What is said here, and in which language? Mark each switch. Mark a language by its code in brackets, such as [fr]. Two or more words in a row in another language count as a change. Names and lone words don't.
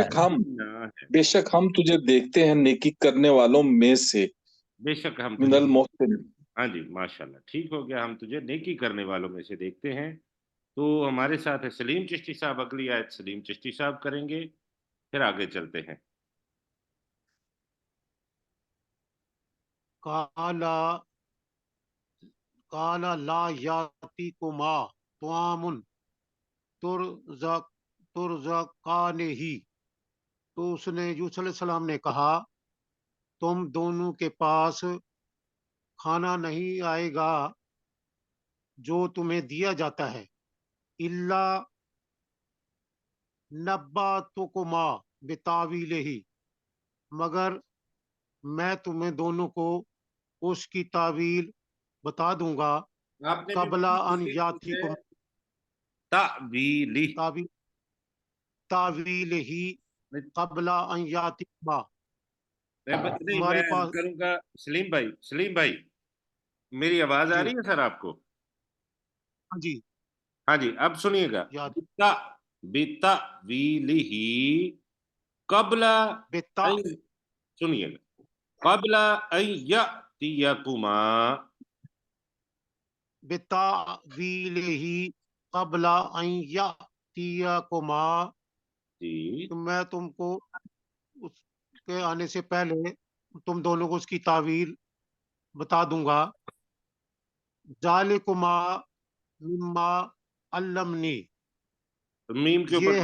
[hi] बेशक हम तुझे देखते हैं नेकी करने वालों में से। बेशक हम [ar] من المحسنين, [hi] हाँ जी माशाल्लाह, ठीक हो गया, हम तुझे नेकी करने वालों में से देखते हैं। तो हमारे साथ है सलीम चिश्ती साहब, अगली आयत सलीम चिश्ती साहब करेंगे, फिर आगे चलते हैं। [ar] قال لا يأتيكما طعام ترزقانه, [hi] तो उसने यूसुफ अलैहिस्सलाम ने कहा तुम दोनों के पास खाना नहीं आएगा जो तुम्हें दिया जाता है, इल्ला [ar] نبأتكما بتأويله, [hi] मगर मैं तुम्हें दोनों को उसकी तावील बता दूंगा। आपने [ar] قبل أن يأتيكم तावीली تأويله قبل أن يأتيكما, [hi] नहीं, हमारे मैं पास। करूंगा सलीम भाई मेरी आवाज आ जी रही है सर आपको? हाँ जी, हाँ जी, अब सुनिएगा, याद [ar] بتـ بتـ أويله قبل बेता [hi] सुनिएगा, [ar] قبل يأتيكما, بتأويله قبل أن يأتيكما, [hi] जी तो मैं तुमको उसके आने से पहले तुम दोनों को उसकी तावील बता दूंगा। [ar] ذلكما مما علمني, [hi] तो मीम के ऊपर